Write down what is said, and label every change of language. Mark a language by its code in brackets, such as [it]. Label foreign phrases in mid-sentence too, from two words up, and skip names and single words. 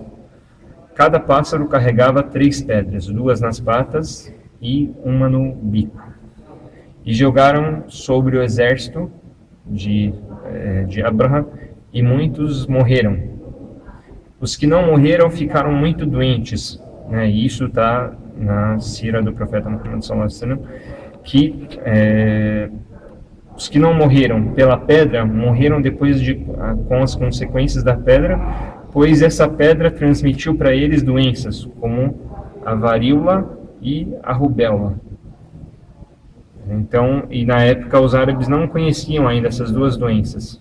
[pt] Cada pássaro carregava 3 pedras, 2 nas patas e uma no bico. E jogaram sobre o exército de Abraha, e muitos morreram. Os que não morreram ficaram muito doentes, né? E isso está na sira do profeta Muhammad [ar] صلى الله عليه وسلم, [pt] que os que não morreram pela pedra morreram depois com as consequências da pedra, pois essa pedra transmitiu para eles doenças como a varíola e a rubéola. Então, e na época os árabes não conheciam ainda essas duas doenças.